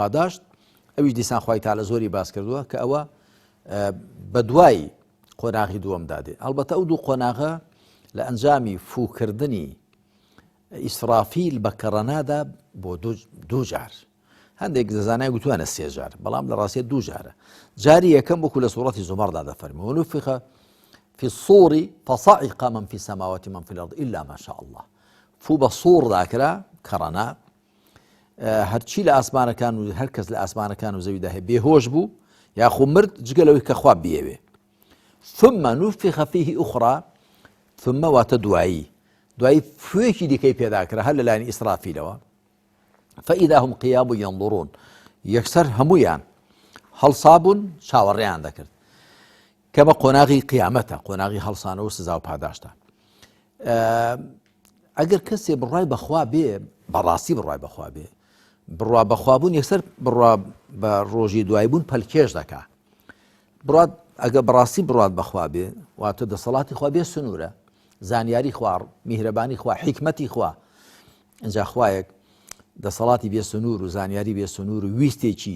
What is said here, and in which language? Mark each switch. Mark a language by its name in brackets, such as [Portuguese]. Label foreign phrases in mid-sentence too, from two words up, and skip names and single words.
[Central Kurdish] پاداشت ئەویش دیسان خوای تاالە زۆری باس کردووە کە ئەوە بە دوای قۆناغی دووەمدا دێ ئەلبەتە ئەو دوو قۆناغە لە ئەنجامی فووکردنی ئیسرافیل بە کەڕەنادا بۆ دوو جار هەندێک دەزانای گوتوانە سێ جار بەڵام لە ڕاستیە دوو جارە جاری یەکەم وەکو لە سوورەتی زومەردا دەفەرمێ [Arabic] ونفخ في الصور فصعق من في السماوات من في الأرض إلا ما شاء الله [Central Kurdish] فوو بە سوور داکرا کەڕەنا هەرچی لە ئاسمانەکان و هەر کەس لە ئاسمانەکان و زەویدا هەیە بێهۆش بوو یاخۆ مرد جگەلەوەی کە خوا بیەوێ [Arabic] ثم نفخ فيه أخرى ثم [Central Kurdish] واتە دوایی فوێکی دیکەی پێداکرا هەر لەلایەن ئیسرافیلەوە [Arabic] فإذا هم قيام ينظرون [Central Kurdish] یەکسەر هەمویان هەڵسابوون چاوەڕێیان دەکرد کە بە قۆناغی قیامەتە قۆناغی هەڵسانە و سزا و پاداشتە ئەگەر کەسێ بڕوای بەخوا بێ بەڕاستی بڕوای بەخوا بێ بڕوا بەخوابوون یەکسەر بڕوا بە ڕۆژی دوایی بوون پەلکێش دەکا ئەگە بەڕاستی بڕوات بەخوا بێ واتە دەسەڵاتی خوا بێ سنوورە زانیاری خوار میهرەبانی خوا حیکمەتی خوا ئەجا خوایەک دەسەڵاتی بێ سنوور و زانیاری بێ سنوور و ویستێکی